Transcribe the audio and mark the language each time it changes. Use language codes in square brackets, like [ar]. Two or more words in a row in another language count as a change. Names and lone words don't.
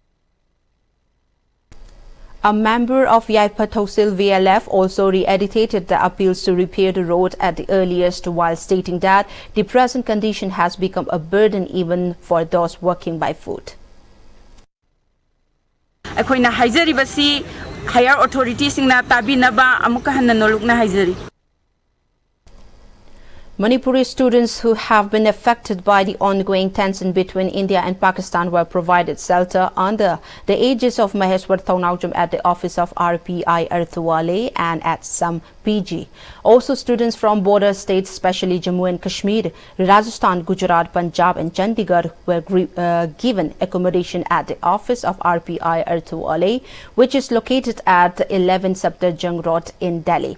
[en] A member of Yaipa Tosil VLF also re-edited the appeals to repair the road at the earliest, while stating that the present condition has become a burden even for those working by foot. [mni] Akoi na haizari basi [en] higher authorities [mni] na tabi na ba amuka hanna nolok na haizari. [en] Manipuri students who have been affected by the ongoing tension between India and Pakistan were provided shelter under the aegis of Maheshwar Thaunawjam at the office of RPI Arthwale and at some PG. Also, students from border states, especially Jammu and Kashmir, Rajasthan, Gujarat, Punjab and Chandigarh were given accommodation at the office of RPI Arthwale, which is located at 11 Safdarjung Road in Delhi.